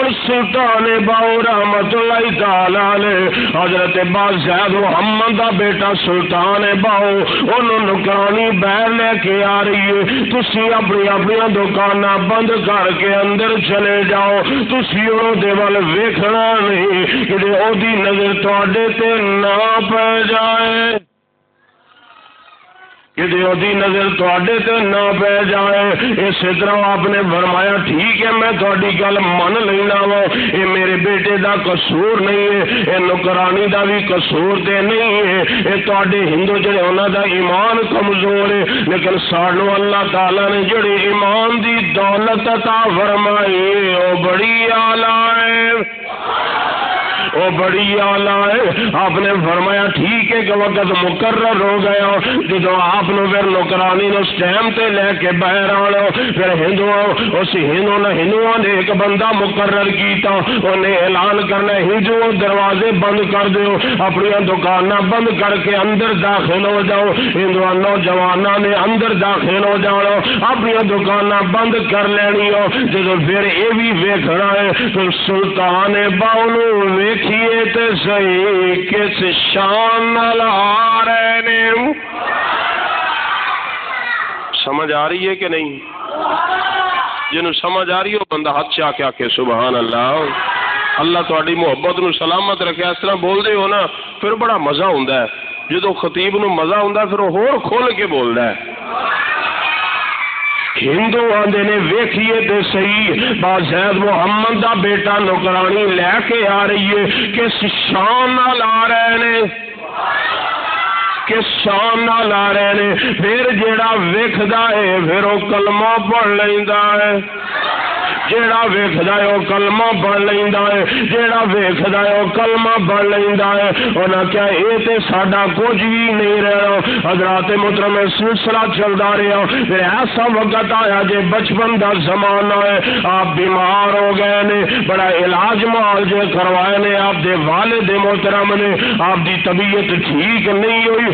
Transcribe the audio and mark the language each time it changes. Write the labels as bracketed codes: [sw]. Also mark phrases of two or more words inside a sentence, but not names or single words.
[pa] سلطان باؤ [ar] رحمت اللہ تعالی علیہ [pa] حضرت بازید محمد دا بیٹا سلطان باؤ انہوں نکرانی باہر لے کے آ رہی ہے، تسی اپنی اپنی دکاناں بند کر کے اندر چلے جاؤ، تسی انہوں دے ول ویکھنا نہیں کہ او دی نظر تواڈے تے نہ پے جائے، کہ دی نظر تواڈے تے نہ پے جائے۔ اس طرح آپ نے فرمایا ٹھیک ہے میں تہاڈی گل من لینا وا، یہ میرے بیٹے دا قصور نہیں ہے، یہ نکرانی دا بھی قصور تے نہیں ہے، یہ تہاڈے ہندو جڑے انہاں دا ایمان کمزور ہے، لیکن سانو اللہ تعالی نے جڑی ایمان دی دولت عطا فرمائی ہے او بڑی اعلیٰ ہے، وہ بڑی اعلیٰ ہے۔ آپ نے فرمایا ٹھیک ہے کہ وقت مقرر ہو گیا، جدو آپ نے پھر نوکرانی اس ٹائم تے لے کے باہر آنا، پھر ہندوؤں نے ایک بندہ مقرر کیتا، انہیں اعلان کرنا ہندو دروازے بند کر دیو، اپنی دکاناں بند کر کے اندر داخل ہو جاؤ، ہندو نوجوانوں نے اندر داخل ہو جانا، اپنی دکاناں بند کر لینی ہو۔ جدو پھر یہ بھی ویکھنا ہے تو سلطان باؤ ویکھیے تے صحیح کس شان نال آ رہے نے، سمجھ آ رہی ہے کہ نہیں؟ جنوں سمجھ آ رہی ہو بندہ ہاتھ چا کے آکے [ar] سبحان اللہ۔ [pa] اللہ تہاڈی محبت نو سلامت رکھے، اس طرح بول دے ہو نا پھر بڑا مزہ ہوندا ہے، جدوں خطیب نو مزہ ہوندا ہے پھر وہ ہور کھول کے بولدا ہے۔ ہندو آندے نے ویکھیے تے صحیح بازید محمد دا بیٹا نوکرانی لے کے آ رہی ہے، کس شان نال آ رہے نے، کس شان نال آ رہے نے۔ پھر جیڑا ویکھدا ہے پھر وہ کلمہ پڑھ لیندا ہے، جیڑا ویکھدا ہے وہ کلمہ پڑھ لیندا ہے، جیڑا ویکھدا ہے وہ کلمہ پڑھ لیندا ہے۔ انہاں کیا اے تے ساڈا کچھ بھی نہیں رہنا۔ حضرات محترم سلسلہ چلدا رہا، پھر ایسا وقت آیا جے بچپن دا زمانہ ہے، آپ بیمار ہو گئے نے، بڑا علاج معالجے کروائے نے، آپ دے والد محترم نے، آپ دی طبیعت ٹھیک نہیں ہوئی۔